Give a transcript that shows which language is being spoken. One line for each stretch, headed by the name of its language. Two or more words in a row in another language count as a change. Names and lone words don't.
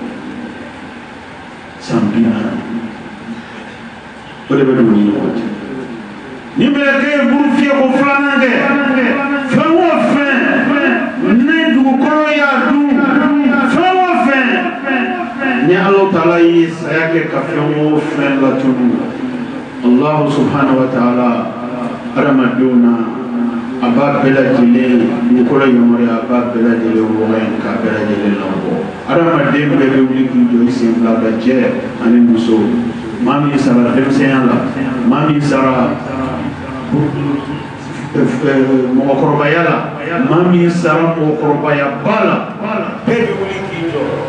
Bambara: san 40 o de bɛ don ni ɲɔgɔn cɛ ni mɛlɛkɛ ye buru fiyɛ ko filanan kɛ fɛn o fɛn ni dugukolo y'a dun fɛn o fɛn ni ala taala ye saya kɛ ka fɛn o fɛn latunu
Arabic: الله سبحانه وتعالى
Bambara: adamadenw na a b'a bɛɛ lajɛlen dugukolo yamaruya a b'a bɛɛ lajɛlen wɔgɔ in k'a bɛɛ lajɛlen labɔ adamaden bɛɛ bɛ wuli k'i jɔ i sen fila ka cɛ ani muso maa min sara denmisɛnya la maa min sara mɔgɔkɔrɔbaya la maa min sara mɔgɔkɔrɔbaya ba la bɛɛ bɛ wuli k'i jɔ